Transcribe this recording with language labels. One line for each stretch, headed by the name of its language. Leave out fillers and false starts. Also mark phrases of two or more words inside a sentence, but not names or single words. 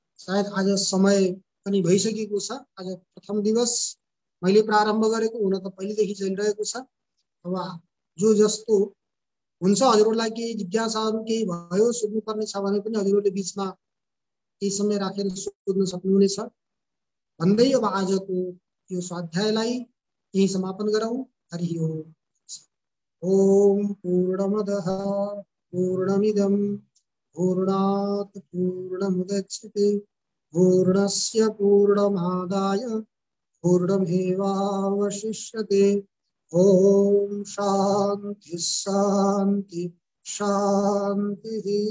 Nepali: सायद आज समय पनि भइसकेको छ। आज प्रथम दिवस मैले प्रारम्भ गरेको हुन त पहिलेदेखि चलिरहेको छ। अब जो जस्तो हुन्छ हजुरहरूलाई केही जिज्ञासाहरू केही भयो सोध्नुपर्ने छ भने पनि हजुरहरूले बिचमा केही समय राखेर सोध्न सक्नुहुनेछ भन्दै अब आजको यो स्वाध्यायलाई यही समापन गरौँ। हरि ओम।
Sanskrit: ओम पूर्णमदः पूर्णमिदं पूर्णात् पूर्णमुदच्यते पूर्णस्य पूर्णमादाय पूर्णमेवावशिष्यते। ओम शांति शांति शांति।